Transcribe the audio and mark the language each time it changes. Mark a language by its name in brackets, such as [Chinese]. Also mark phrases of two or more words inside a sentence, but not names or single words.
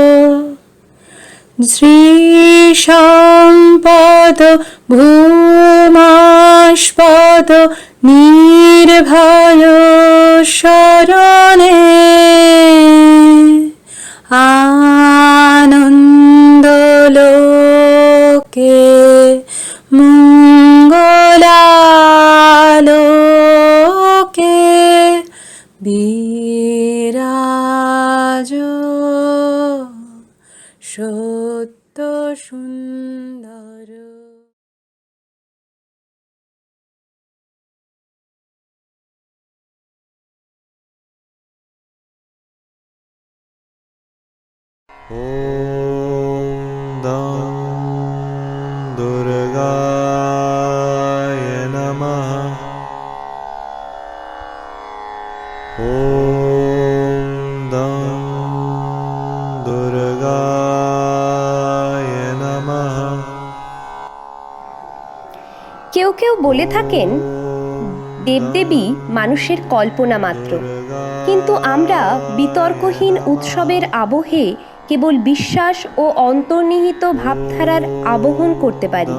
[Bangla] শ্রী সম্পদ ভূমাস্পদ নির্ভয় শরণে আনন্দ লোকে মঙ্গলালোকে বিরাজ সত্য সুন্দর। [Sanskrit] ॐ दुर्गाय नमः। ॐ दुर्गाय नमः। [Bangla] কেউ কেউ বলে থাকেন দেবদেবী মানুষের কল্পনা মাত্র, কিন্তু আমরা বিতর্কহীন উৎসবের আবহে কেবল বিশ্বাস ও অন্তর্নিহিত ভাবধারার আবহন করতে পারি।